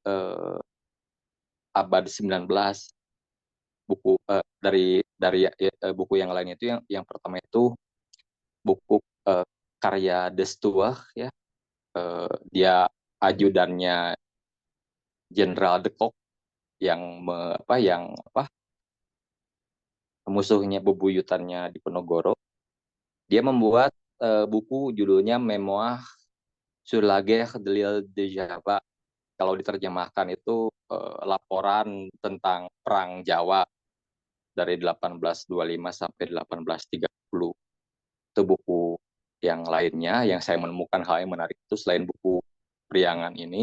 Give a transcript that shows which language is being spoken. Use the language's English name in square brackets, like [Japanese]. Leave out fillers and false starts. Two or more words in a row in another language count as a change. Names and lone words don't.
[Indonesian] abad 19, buku buku yang lainnya itu yang pertama itu buku karya Destuah ya, dia ajudannya Jenderal de Kock yang musuhnya bebuyutannya Diponegoro. Dia membuat buku judulnya Memoir sur la guerre de l'île de Java. Kalau diterjemahkan itu laporan tentang perang Jawa dari 1825 sampai 1830. Itu buku yang lainnya yang saya menemukan hal yang menarik itu selain buku Priangan ini.